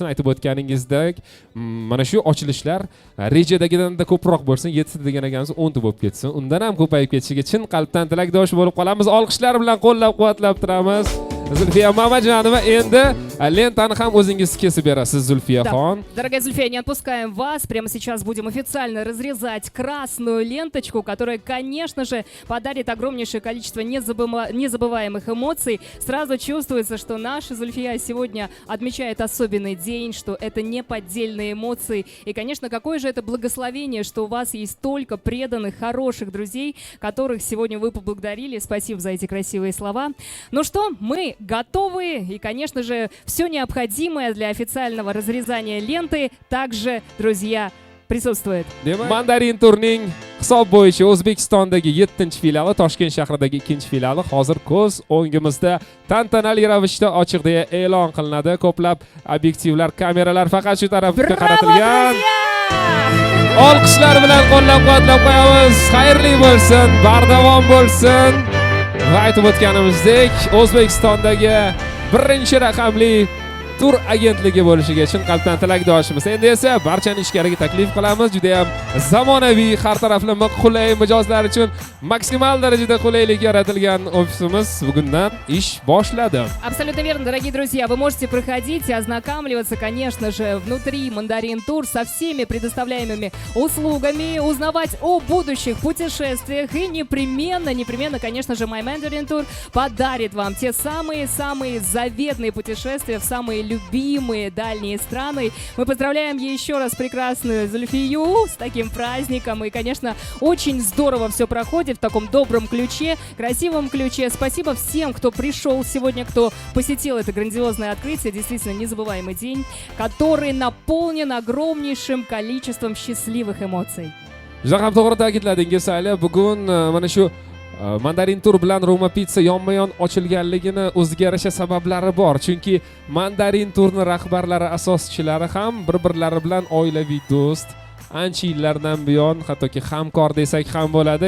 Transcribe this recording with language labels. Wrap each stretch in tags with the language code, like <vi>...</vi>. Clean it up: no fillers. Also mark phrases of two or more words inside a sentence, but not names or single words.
<uz>Aytib o'tganingizdek, mana shu ochilishlar rejadagidanda ko'proq bo'lsin, 7 degan ekansiz 10 ta bo'lib ketsin. Undan ham ko'payib ketishiga chin qalbdan tilakdosh bo'lib qolamiz. Olqishlar bilan qo'llab-quvvatlab turamiz. Зульфия Мамаджанова, endi lentani ham o'zingiz kesib berasiz, Zulfiyaxon.</uz> <ru>Дорогая Зульфия, не отпускаем вас. Прямо сейчас будем официально разрезать красную ленточку, которая, конечно же, подарит огромнейшее количество незабываемых эмоций. Сразу чувствуется, что наша Зульфия сегодня отмечает особенный день, что это не поддельные эмоции. И, конечно, какое же это благословение, что у вас есть столько преданных, хороших друзей, которых сегодня вы поблагодарили. Спасибо за эти красивые слова. Ну что, мы готовы. И, конечно же, все необходимое для официального разрезания ленты также, друзья, присутствует.</ru> <uz>Mandarin Turning hisob bo'yicha O'zbekistondagi 7-filiali, Toshkent shahridagi 2-filiali hozir ko'z o'ngimizda tantanali ravishda ochiq deya e'lon qilinadi. Ko'plab obyektivlar, kameralar faqat shu tarafga qaratilgan. Olqishlar bilan qo'llab-quvvatlab qo'yamiz. Xayrli bo'lsin, bardavom bo'lsin. Va aytib o'tganimizdek, O'zbekistondagi birinchi raqamli tur agentligi bo'lishiga chin qalbdan tilakdoshimiz. Endi esa barchani ichkariga taklif qilamiz. Juda ham zamonaviy, har taraflama qulay mijozlar uchun maksimal darajada qulaylik yaratilgan ofisimiz bugundan ish boshladi.</uz> <ru>Абсолютно верно, дорогие друзья. Вы можете проходить и ознакомливаться, конечно же, внутри Мандарин Тур со всеми предоставляемыми услугами, узнавать о будущих путешествиях и непременно, конечно же, My Mandarin Tour подарит вам те самые заветные путешествия в самые любимые дальние страны. Мы поздравляем еще раз прекрасную Зульфию с таким праздником. И, конечно, очень здорово все проходит в таком добром ключе, красивом ключе. Спасибо всем, кто пришел сегодня, кто посетил это грандиозное открытие. Действительно незабываемый день, который наполнен огромнейшим количеством счастливых эмоций.</ru> <uz>Juda ham to'g'ri ta'kidladingiz, Sayli. Bugun mana shu Mandarin Tur bilan Roma Pizza yonma-yon ochilganligini o'ziga yarasha sabablari bor. Chunki Mandarin Turning rahbarlari, asoschilari ham bir-birlari bilan oilaviy do'st. Ancha yillardan buyon hattoki hamkor desak ham bo'ladi.</uz>